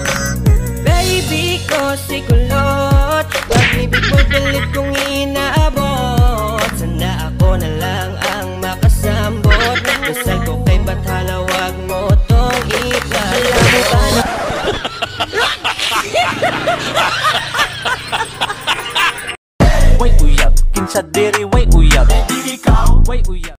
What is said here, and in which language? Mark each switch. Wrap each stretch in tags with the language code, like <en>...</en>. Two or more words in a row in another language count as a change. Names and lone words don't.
<tl>Baby ko si kulot, pag-ibig mo'y pilit kong inaabot. Sana ako na lang ang makasambot. Dasal ko kay Bathala, wag mo tong ipalaban.</tl> <ceb>Way uyab, kinsa diri way uyab, dili ka way uyab.</ceb>